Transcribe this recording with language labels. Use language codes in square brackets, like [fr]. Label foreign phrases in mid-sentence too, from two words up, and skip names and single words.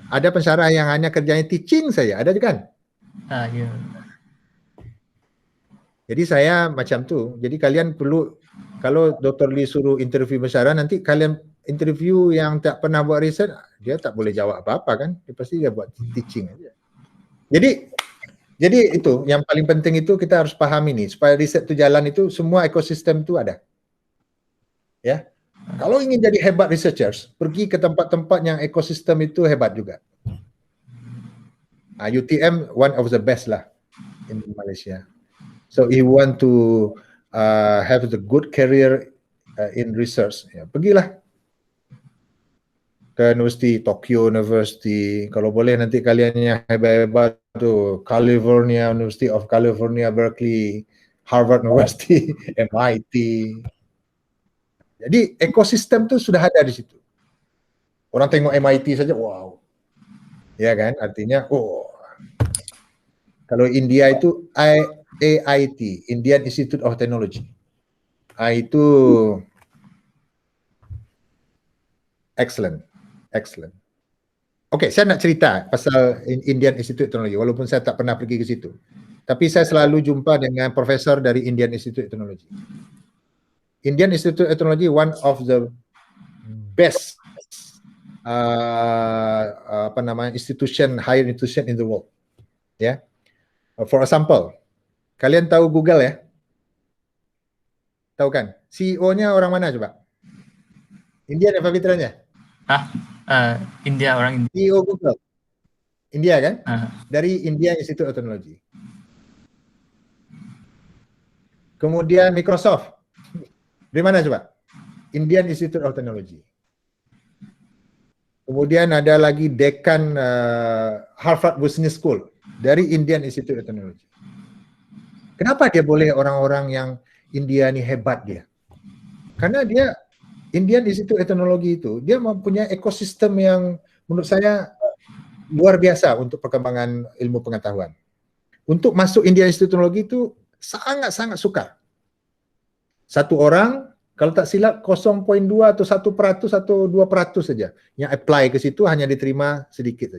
[ms] Ada pensyarah yang hanya kerjanya teaching saja, ada juga kan? Yeah. Jadi saya macam tu. Jadi kalian perlu, kalau Dr. Lee suruh interview bersara, nanti kalian interview yang tak pernah buat riset, dia tak boleh jawab apa-apa kan. Dia pasti dia buat teaching aja. Jadi itu yang paling penting itu kita harus pahami nih, supaya riset itu jalan itu semua ekosistem itu ada. Ya. Kalau ingin jadi hebat researchers, pergi ke tempat-tempat yang ekosistem itu hebat juga. [en] UTM one of the best lah in Malaysia. So if you want to have the good career in research, [ms] ya, pergilah ke University, Tokyo University. Kalau boleh nanti kalian yang hebat-hebat tu, California, University of California, Berkeley, Harvard University, MIT. Jadi ekosistem tu sudah ada di situ. Orang tengok MIT saja, wow. Ya kan? Artinya, oh. Kalau India itu AIT, Indian Institute of Technology. Itu excellent. Okey, saya nak cerita pasal Indian Institute of Technology, walaupun saya tak pernah pergi ke situ. Tapi saya selalu jumpa dengan profesor dari Indian Institute of Technology. [en] Indian Institute of Technology, one of the best higher institution in the world. Ya. For example, [ms] kalian tahu Google ya? Tahu kan? CEO-nya orang mana coba? India apa fitranya? India, orang India. CEO Google. India kan? Dari India Institute of Technology. Kemudian Microsoft. Dari mana coba? Indian Institute of Technology. Kemudian ada lagi dekan Harvard Business School dari Indian Institute of Technology. Kenapa dia boleh orang-orang yang India ni hebat dia? Karena dia Indian Institute of Technology itu dia mempunyai ekosistem yang menurut saya luar biasa untuk perkembangan ilmu pengetahuan. Untuk masuk Indian Institute of Technology itu sangat-sangat sukar. Satu orang kalau tak silap 0.2 atau 1% atau 2% saja yang apply ke situ, hanya diterima sedikit saja.